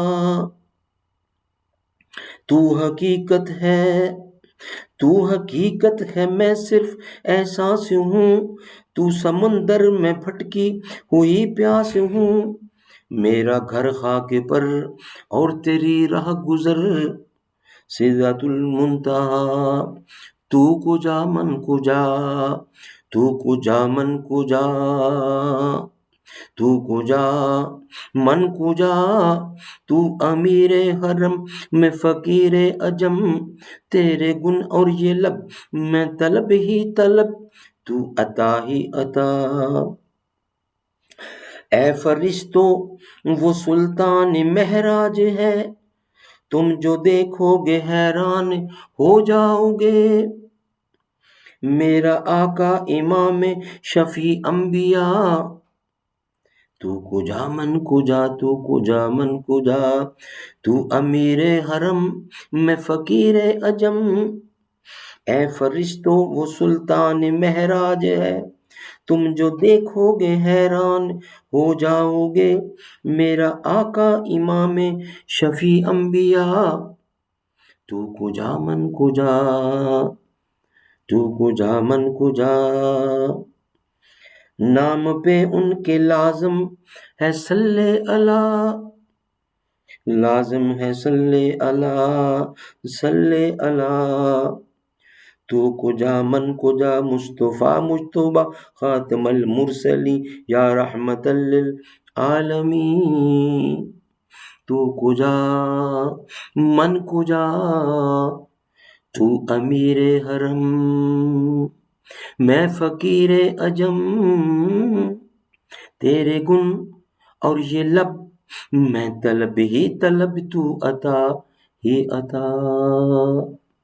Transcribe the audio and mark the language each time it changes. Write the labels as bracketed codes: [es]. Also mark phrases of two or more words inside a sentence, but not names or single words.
[ur] تو حقیقت ہے، تو حقیقت ہے میں صرف احساس ہوں، تو سمندر میں بھٹکی ہوئی پیاس ہوں، میرا گھر خاک پر اور تیری راہ گزر سدرۃ المنتہا، [fa] تو کجا من کجا، تو کجا من کجا، تو کجا من کجا، [ur] تو امیر حرم میں فقیر عجم، تیرے گن اور یہ لب میں طلب ہی طلب، تو عطا ہی عطا، اے فرشتوں وہ سلطان معراج ہے، تم جو دیکھو گے حیران ہو جاؤ گے، میرا آقا امام شفیع انبیاء، [fa] تو کجا من کجا، تو کجا من کجا، [ur] تو امیر حرم میں فقیر عجم، اے فرشتوں وہ سلطان معراج ہے، تم جو دیکھو گے حیران ہو جاؤ گے، میرا آقا امام شفیع انبیاء، [fa] تو کجا من کجا، تو کجا من کجا، [ur] نام پہ ان کے لازم ہے [ar] صلی اللہ، [ur] لازم ہے [ar] صلی اللہ، صلی اللہ، [fa] تو کجا من کجا، [ar] مصطفیٰ مجتبیٰ خاتم المرسلین یا رحمت للعالمین، [fa] تو کجا من کجا، [ur] تو امیر حرم میں فقیر عجم، تیرے گن اور یہ لب میں طلب ہی طلب، تو عطا ہی عطا۔